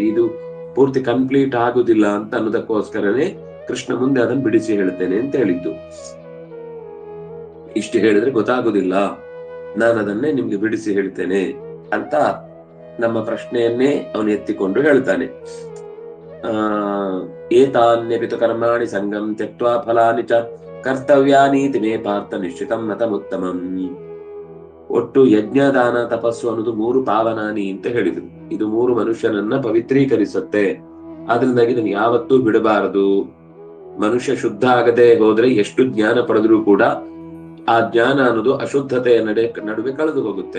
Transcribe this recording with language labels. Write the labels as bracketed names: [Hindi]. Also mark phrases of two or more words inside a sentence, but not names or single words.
[Kannada] ಇದು ಪೂರ್ತಿ ಕಂಪ್ಲೀಟ್ ಆಗುದಿಲ್ಲ ಅಂತ ಅನ್ನೋದಕ್ಕೋಸ್ಕರನೇ ಕೃಷ್ಣ ಮುಂದೆ ಅದನ್ನು ಬಿಡಿಸಿ ಹೇಳ್ತೇನೆ ಅಂತ ಹೇಳಿದ್ದು. ಇಷ್ಟು ಹೇಳಿದ್ರೆ ಗೊತ್ತಾಗುದಿಲ್ಲ, ನಾನು ಅದನ್ನೇ ನಿಮ್ಗೆ ಬಿಡಿಸಿ ಹೇಳ್ತೇನೆ ಅಂತ ನಮ್ಮ ಪ್ರಶ್ನೆಯನ್ನೇ ಅವನು ಎತ್ತಿಕೊಂಡು ಹೇಳ್ತಾನೆ. [Sanskrit] ಏತಾನ್ಯಪಿತು ಕರ್ಮಾಣಿ ಸಂಗಂ ತ್ಯಕ್ತ್ವಾ ಫಲಾನಿ ಚ ಕರ್ತವ್ಯಾನೀತಿ ಮೇ ಪಾರ್ಥ ನಿಶ್ಚಿತಂ ಮತಮುತ್ತಮಂ. [Kannada] ಒಟ್ಟು ಯಜ್ಞ, ದಾನ, ತಪಸ್ಸು ಅನ್ನೋದು 3 ಪಾವನಾನಿ ಅಂತ ಹೇಳಿದ್ರು. ಇದು 3 ಮನುಷ್ಯನನ್ನ ಪವಿತ್ರೀಕರಿಸುತ್ತೆ. ಆದ್ರಿಂದಾಗಿ ಇದನ್ನು ಯಾವತ್ತೂ ಬಿಡಬಾರದು. ಮನುಷ್ಯ ಶುದ್ಧ ಆಗದೆ ಹೋದ್ರೆ ಎಷ್ಟು ಜ್ಞಾನ ಪಡೆದ್ರೂ ಕೂಡ ಆ ಜ್ಞಾನ ಅನ್ನೋದು ಅಶುದ್ಧತೆಯ ನಡುವೆ ಕಳೆದು ಹೋಗುತ್ತೆ.